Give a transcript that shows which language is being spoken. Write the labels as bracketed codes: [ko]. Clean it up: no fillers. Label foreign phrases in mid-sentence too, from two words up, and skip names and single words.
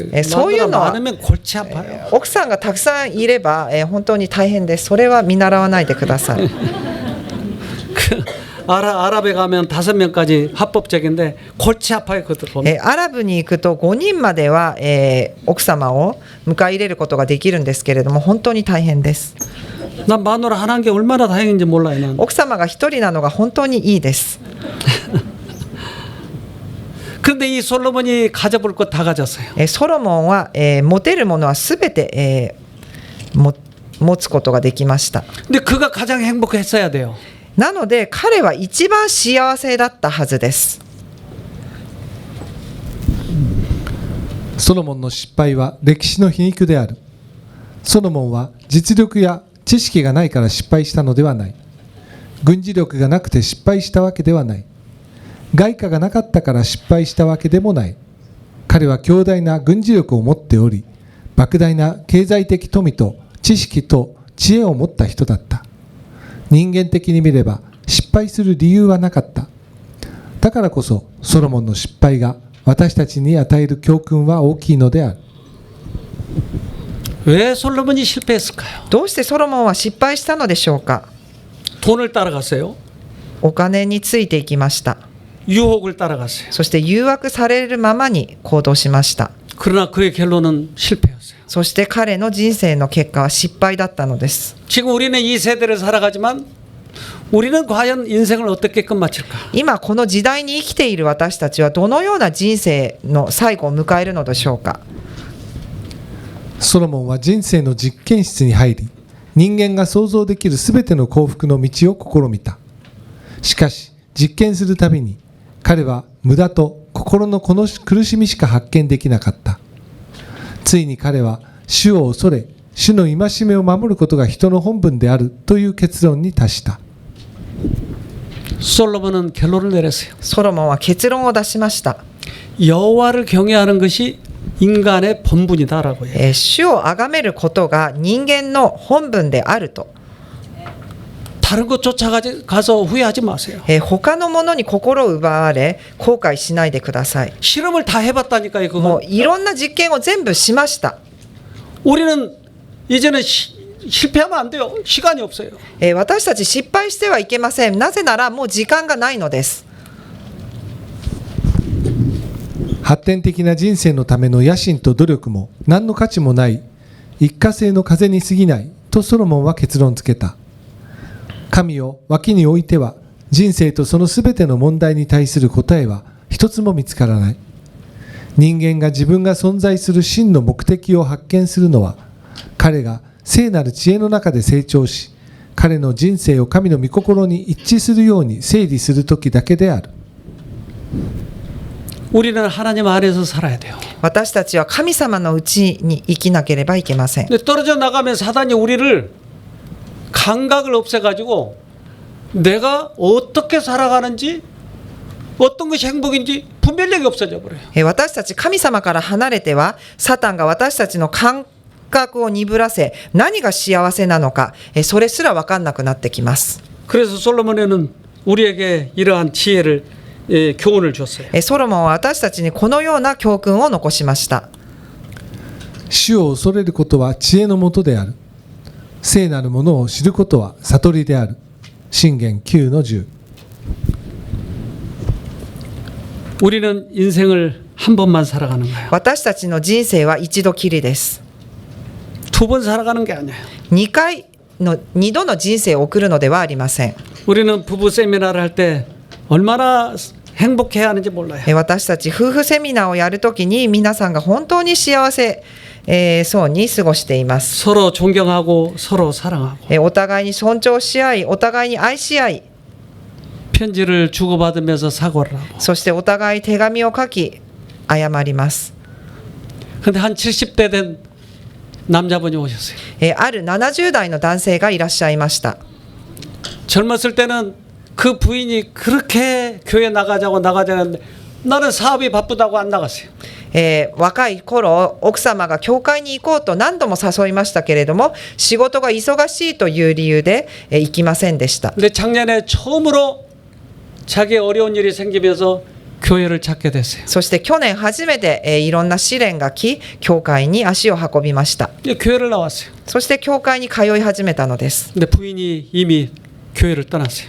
[ko] 소유는- 마누라 많으면 골치 아파요. [ja] 奥さんがたくさんいれば本当に大変です。それは見習わないでください。 [ko] 아랍에 가면 5명까지 합법적인데 골치 아파요. 그것도 보면. [ja] アラブに行くと5人までは奥様を迎え入れることができるんですけれども本当に大変です。 [ko] 난 마누라 하나인 게 얼마나 다행인지 몰라요. 난. [ja] 奥様が1人なのが本当にいいです。 [ko] 그런데 이 솔로몬이 가져볼 것 다 가졌어요. [ja] ソロモンは持てるものはすべて持つことができました。 [ko] 근데 그가 가장 행복했어야 돼요. [ja] なので彼は一番幸せだったはずです。ソロモンの失敗は歴史の皮肉である。ソロモンは実力や知識がないから失敗したのではない。軍事力がなくて失敗したわけではない。外貨がなかったから失敗したわけでもない。彼は強大な軍事力を持っており、莫大な経済的富と知識と知恵を持った人だった。人間的に見れば失敗する理由はなかった。だからこそソロモンの失敗が私たちに与える教訓は大きいのである。 [ko] 왜 솔로몬이 실패했을까요? [ja] どうしてソロモンは失敗したのでしょうか？ [ko] 돈을 따라갔어요. [ja] お金についていきました。 [ko] 유혹을 따라갔어요. [ja] そして誘惑されるままに行動しました。 [ko] 그러나 그의 결론은 실패였어요. [ja] そして彼の人生の結果は失敗だったのです。 [ko] 지금 우리는 이 세대를 살아가지만 우리는 과연 인생을 어떻게 끝마칠까? [ja] 今この時代に生きている私たちはどのような人生の最後を迎えるのでしょうか？ソロモンは人生の実験室に入り、人間が想像できるすべての幸福の道を試みた。しかし実験するたびに彼は無駄と心の苦しみしか発見できなかった。ついに彼は主を恐れ、主の戒めを守ることが人の本分であるという結論に達した。 [ko] 솔로몬은 결론을 내렸어요. [ja] ソロモンは結論を出しました。 [ko] 여호와를 경외하는 것이 인간의 본분이다라고요. [ja] 主を崇めることが人間の本分であると。 [ko] 다른 것 쫓아가서 후회하지 마세요. [ja] 他のものに心を奪われ後悔しないでください。 [ko] 실험을 다 해봤다니까요. [ja] も [ko] 그거. [ja] ういろんな実験を全部しました。 [ko] 우리는 이제는 실패하면 안 돼요. 시간이 없어요. [ja] 私たち失敗してはいけません。なぜならもう時間がないのです。発展的な人生のための野心と努力も何の価値もない一過性の風に過ぎないとソロモンは結論付けた。神を脇に置いては人生とそのすべての問題に対する答えは一つも見つからない。人間が自分が存在する真の目的を発見するのは彼が聖なる知恵の中で成長し、彼の人生を神の御心に一致するように整理するときだけである。 [ko] 우리는 하나님 안에서 살아야 돼요. [ja] 私たちは神様のうちに生きなければいけません。 [ko] 근데 떨어져 나가면 사단이 우리를 감각을 없애가지고 내가 어떻게 살아가는지 어떤 것이 행복인지 분별력이 없어져 버려요. [ja] 私たち神様から離れてはサタンが私たちの感覚を鈍らせ何が幸せなのかそれすら分かんなくなってきます。 [ko] 그래서 솔로몬에는 우리에게 이러한 지혜를 교훈을 줬어요. [ja] ソロモンは私たちにこのような教訓を残しました。主を恐れることは知恵のもとである。聖なるものを知ることは悟りである。箴言9の10。 [ko] 우리는 인생을 한 번만 살아가는 거예요. [ja] 私たちの人生は一度きりです。 [ko] 두 번 살아가는 게 아니에요. [ja] 2 度の人生を送るのではありません。 [ko] 우리는 부부 세미나를 할 때 얼마나 행복해야 하는지 몰라요. [ja] 私たち夫婦セミナーをやるときに皆さんが本当に幸せそうに過ごしています。 [ko] 서로 존경하고 서로 사랑하고 [ja] お互いに尊重し合い、お互いに愛し合い、 [ko] 편지를 주고받으면서 사과를 하고. [ja] そしてお互い手紙を書き謝ります。 [ko] 근데 한 70대 된 남자분이 오셨어요. [ja] ある70代の男性がいらっしゃいました。 [ko] 젊었을 때는 그 부인이 그렇게 교회 나가자고 하는데 나는 사업이 바쁘다고 안 나갔어요. [ja] 若い頃奥様が教会に行こうと何度も誘いましたけれども仕事が忙しいという理由で行きませんでした。 [ko] 근데 작년에 처음으로 자기 어려운 일이 생기면서 교회를 찾게 됐어요. [ja] そして去年初めていろんな試練が来教会に足を運びました。 [ko] 이제 교회를 나왔어요. [ja] そして教会に通い始めたのです。 [ko] 근데 부인이 이미 교회를 떠났어요.